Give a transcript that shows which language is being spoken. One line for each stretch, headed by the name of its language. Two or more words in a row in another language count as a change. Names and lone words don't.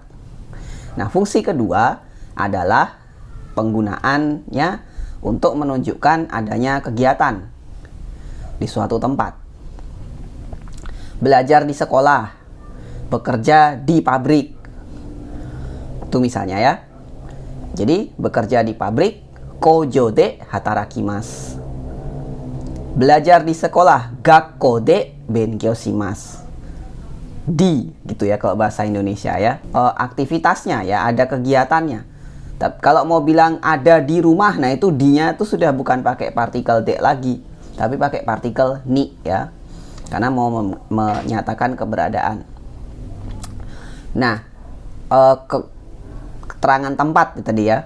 Indonesian: Nah, fungsi kedua adalah penggunaannya untuk menunjukkan adanya kegiatan di suatu tempat. Belajar di sekolah, bekerja di pabrik. Itu misalnya ya. Jadi bekerja di pabrik,
Japanese: 工場で 働きます.
Indonesian: Belajar di sekolah,
Japanese: 学校で 勉強します.
Indonesian: Di gitu ya kalau bahasa Indonesia ya. Aktivitasnya ya, ada kegiatannya. Tapi kalau mau bilang ada di rumah, nah itu di-nya itu sudah bukan pakai partikel de lagi, tapi pakai partikel ni ya. Karena mau menyatakan keberadaan. Nah, keterangan tempat tadi ya.